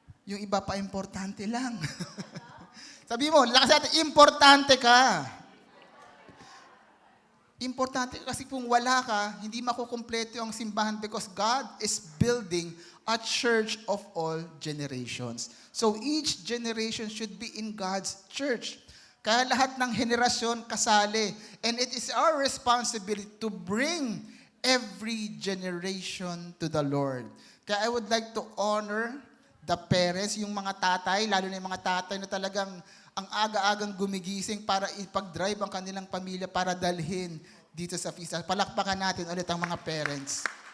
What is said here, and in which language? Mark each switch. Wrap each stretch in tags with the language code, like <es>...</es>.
<tl>Yung iba pa, importante lang. Sabi mo, lakas natin, importante ka. Importante kasi kung wala ka, hindi makukumpleto ang simbahan because God is building a church of all generations.</tl> <en>So each generation should be in God's church.</en> <tl>Kaya lahat ng henerasyon kasali.</tl> <en>And it is our responsibility to bring every generation to the Lord.</en> <tl>Kaya</tl> <en>I would like to honor the parents,</en> <tl>yung mga tatay, lalo na yung mga tatay na talagang ang aga-agang gumigising para ipag-drive ang kanilang pamilya para dalhin dito sa feast. Palakpakan natin ulit ang mga parents.</tl>